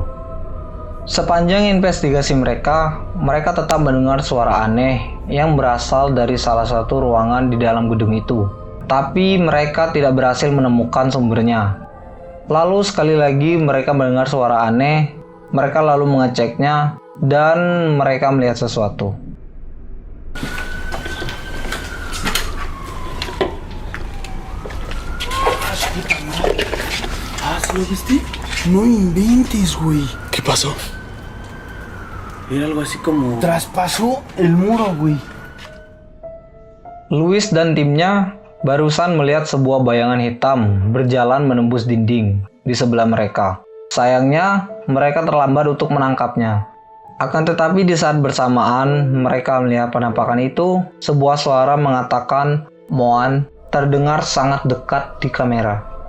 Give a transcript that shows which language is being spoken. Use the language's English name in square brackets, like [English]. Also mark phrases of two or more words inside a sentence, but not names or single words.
[Indonesian] Sepanjang investigasi mereka tetap mendengar suara aneh yang berasal dari salah satu ruangan di dalam gedung itu. Tapi mereka tidak berhasil menemukan sumbernya. Lalu sekali lagi mereka mendengar suara aneh, mereka lalu mengeceknya, dan mereka melihat sesuatu. [Spanish] ¿Sí lo viste? No inventes, güey. ¿Qué pasó? Era algo así como... traspasó el muro, güey. [Indonesian] Luis dan timnya barusan melihat sebuah bayangan hitam berjalan menembus dinding di sebelah mereka. Sayangnya, mereka terlambat untuk menangkapnya. Akan tetapi di saat bersamaan mereka melihat penampakan itu, sebuah suara mengatakan "Moan" terdengar sangat dekat di kamera.